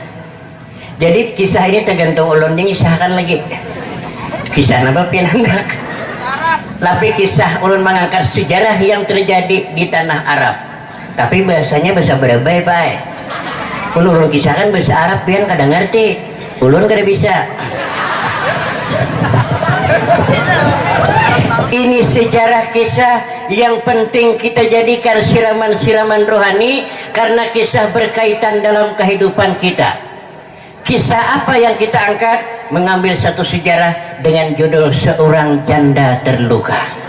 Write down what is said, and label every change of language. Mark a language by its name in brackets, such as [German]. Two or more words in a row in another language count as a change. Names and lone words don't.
[Banjar] Jadi kisah ini tergantung ulun mengisahkan lagi. Kisah apa pianak? Tapi kisah ulun mengangkat sejarah yang terjadi di tanah Arab. Tapi bahasanya bahasa Berabai, Pak. Ulun kisahkan bahasa Arab pian kadang ngerti. Ulun kada bisa. [Indonesian] Ini sejarah kisah yang penting kita jadikan siraman-siraman rohani karena kisah berkaitan dalam kehidupan kita. Kisah apa yang kita angkat? Mengambil satu sejarah dengan judul Seorang Janda Terluka.